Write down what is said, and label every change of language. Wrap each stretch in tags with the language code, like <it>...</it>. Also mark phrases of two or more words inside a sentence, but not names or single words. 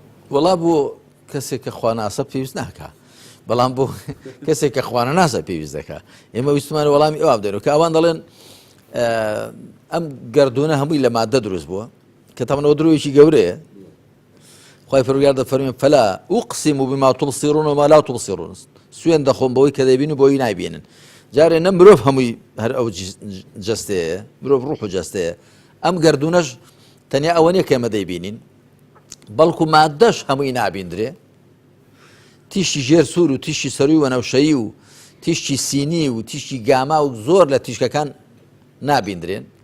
<ckb>وەڵا بۆ کەسێک کە خوا ناسە پێویست ناکە بەڵام بۆ کەسێک کە خوانە ناسە پێویست دەکە ئێمە ویستمانە وەڵامی ئەوە بدەین کە ئەوان دەڵێن ئەم گەردونە هەمووی لە مادە دروست بووە کە تەمەنەوە درۆیەکی گەورەیە خی فرگار دەفەرمێن</ckb> <ar>فەلا ئوقسم بما تبصرون وما لا تبصرون</ar> <ckb>سوێن دەخۆم بەوەی کە دەبین و بۆی نایبینن جارێ نە مرۆڤ هەمووی هەر ئەو جەستەیە مرۆڤ ڕوح و جەستەیە ئەم گردونەش تەنیا ئەوە نیە کە ئێمە دەیبینین بەڵکو مادەش هەمووی نابیندرێ تیشی ژێر سوور و تیشی سەروی وەنەوشەیی و تیشتی سینی و تیشتی گاما و زۆر لە تیشکەکان نابیندرێن</ckb>